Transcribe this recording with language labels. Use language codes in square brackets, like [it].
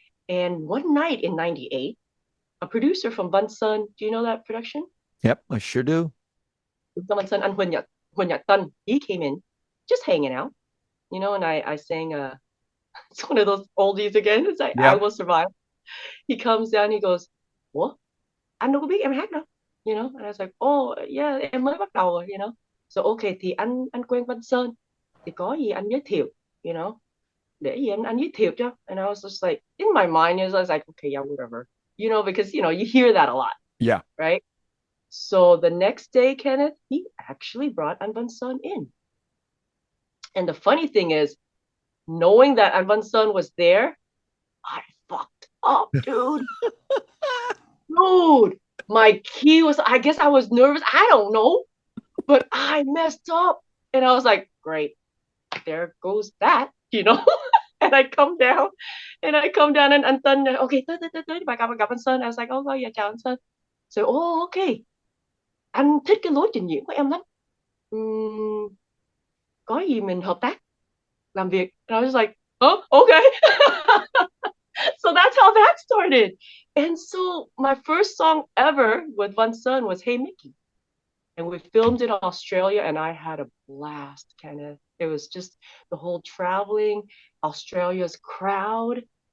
[en] And one night in 98, a producer from Bunsun, do you know that production? Yep. I sure do. Bunsun and Huyen Yat Dun, he came in, just hanging out, and I sang it's one of those oldies again. It's like I Yep. will survive. He comes down, he goes, [vi] Ủa, anh đâu có biết em hát đâu. [en] And I was like, oh yeah, [vi] em mới bắt đầu rồi. [en] So okay, [vi] thì anh quen Văn Sơn, thì có gì anh giới thiệu, [en] you know, [vi] để gì anh giới thiệu cho. [en] And I was just like, in my mind, I was like, okay, yeah, whatever. Because you hear that a lot, Yeah. right? So the next day, Kenneth, he actually brought An Văn Sơn in. And the funny thing is, knowing that An Văn Sơn was there, I fucked up, dude. Dude, my key was, I guess I was nervous. I don't know, but I messed up. And I was like, great, there goes that. And I come down and Tân, okay, [vi] tới, bà gặp anh Sơn. [en] I was like, oh, yeah, [vi] chào anh Sơn. [en] So, oh, okay, [vi] anh thích cái lối trình diễn của em lắm. Uhm, có gì mình hợp tác, làm việc. [en] And I was like, oh, okay. So that's how that started. And so my first song ever with Van Sun was Hey Mickey. And we filmed in Australia and I had a blast, Kenneth. It was just the whole traveling, Australia's crowd,